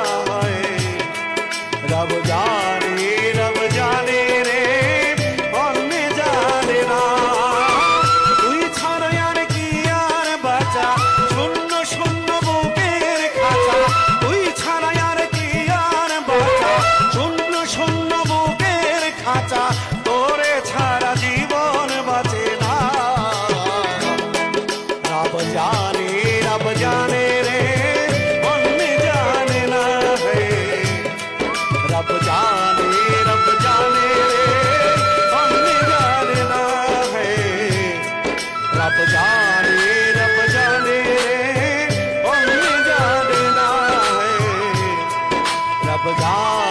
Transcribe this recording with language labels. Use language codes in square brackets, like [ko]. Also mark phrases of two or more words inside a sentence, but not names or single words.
[hi] रब जाने रे अन्य जाने ना। [bn] তুই ছাড়া আর কি আর বাঁচা, শূন্য শূন্য বুকের খাঁচা। তুই ছাড়া আর কি আর বাঁচা, শূন্য শূন্য বুকের খাঁচা। তোরে ছাড়া জীবন বাঁচে না। [hi] रब जाने रे अन्य जाने ना है रब जाने रे अन्य जाने ना है रब जाने रे अन्य जाने ना है रब जाने